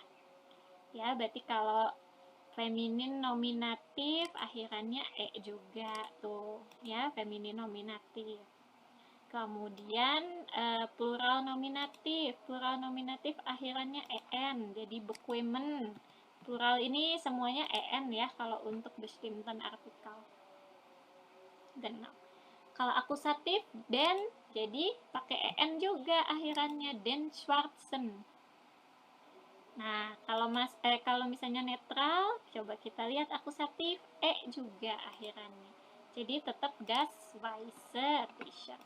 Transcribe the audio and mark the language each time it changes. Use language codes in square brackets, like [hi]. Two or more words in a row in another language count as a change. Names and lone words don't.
[id] Ya, berarti kalau feminin nominatif akhirannya juga tuh, ya, feminin nominatif. Kemudian plural nominatif akhirannya en, jadi bequemen. Plural ini semuanya en ya kalau untuk [de] bestimmten artikel. Genau. [id] Kalau akusatif den, jadi pakai en juga akhirannya, [de] den Schwarzen. [id] Nah, kalau misalnya netral, coba kita lihat akusatif juga akhirannya. Jadi tetap [de] das weiße T-shirt.